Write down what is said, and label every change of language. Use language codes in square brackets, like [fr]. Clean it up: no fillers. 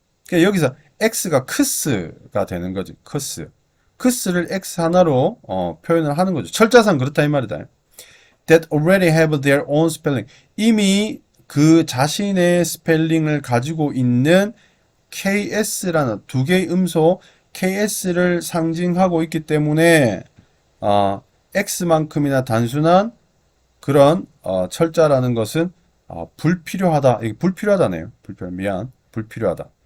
[ko] 그러니까 여기서 x가 크스가 되는 거지, 크스. 크스를 x 하나로 표현을 하는 거죠. 철자상 그렇다 이 말이다. [en] That already have their own spelling. [ko] 이미 그 자신의 스펠링을 가지고 있는 ks라는 두 개의 음소 ks를 상징하고 있기 때문에 x만큼이나 단순한 그런 철자라는 것은 불필요하다. 이게 불필요하다네요. 불필요하다.